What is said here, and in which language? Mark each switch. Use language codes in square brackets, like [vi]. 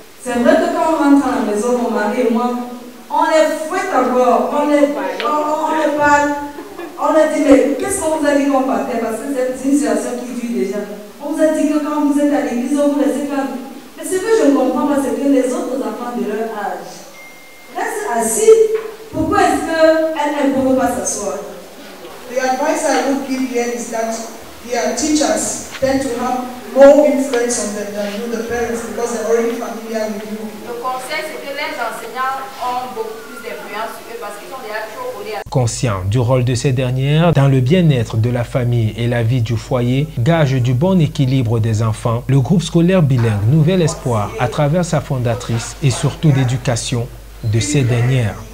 [fr] C'est vrai que quand on rentre à la maison, mon mari et moi, on les fouette encore, on les parle, on leur dit mais qu'est-ce qu'on vous a dit qu'on partait? Parce que c'est une situation qui dure déjà. On vous a dit que quand vous êtes à l'église, on vous laisse faire. Mais ce que je ne comprends pas, c'est que les autres enfants de leur âge restent assis. Pourquoi est-ce qu'elles ne peuvent pas s'asseoir? [en] The advice I would give here is that their teachers tend to have more influence on them than you, the parents, because they're already familiar with you. [fr] Le conseil, c'est que les enseignants ont beaucoup plus d'influence sur eux parce qu'ils sont déjà trop collés à... Conscient du rôle de ces dernières dans le bien-être de la famille et la vie du foyer, gage du bon équilibre des enfants, le groupe scolaire bilingue Nouvel Espoir, à travers sa fondatrice et surtout d'éducation de ces dernières.